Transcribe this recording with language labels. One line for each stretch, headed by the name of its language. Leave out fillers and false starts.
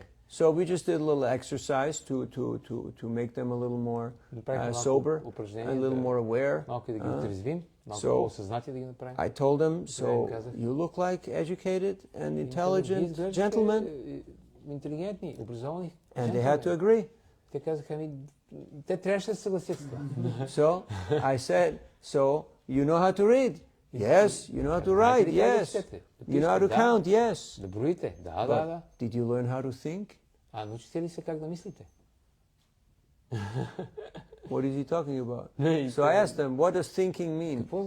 English: So we just did a little exercise to make them a little more sober, a little more aware. So I told them, "So you look like educated and intelligent gentlemen," and they had to agree.
Bulgarian: Те казаха ми, те трябваше да се съгласят с това.
English: So I said, "So you know how to read?" "Yes." "You know how to write?" "Yes." "You know how to count?" "Yes."
Bulgarian: Да броите? Да.
English: Did you learn how to think?
Bulgarian: Научите ли се как да мислите?
English: What is he talking about? So I asked them, "What does thinking mean?"